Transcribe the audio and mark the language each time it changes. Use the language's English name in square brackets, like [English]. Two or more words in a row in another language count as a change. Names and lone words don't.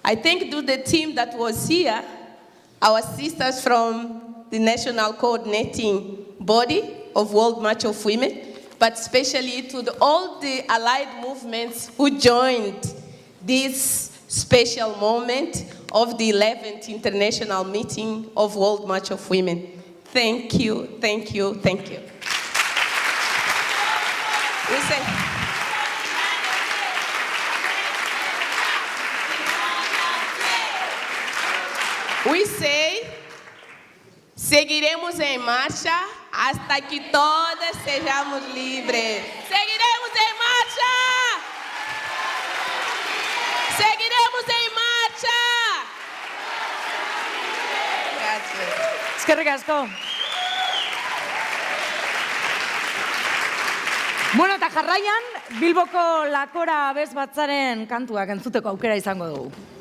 [English] I thank to the team that was here, our sisters from the National Coordinating Body of World March of Women, but especially to all the allied movements who joined this special moment of the 11th International Meeting of World March of Women. Thank you, thank you, thank you. We say, [Portuguese] seguiremos em marcha [Spanish] hasta que [Portuguese] todas sejamos livres. Seguiremos em marcha! Seguiremos em marcha! [Spanish] Gracias. [Basque] Eskerrik asko. Bueno, eta jarraian, Bilboko Lakora abez batzaren kantuak entzuteko aukera izango dugu.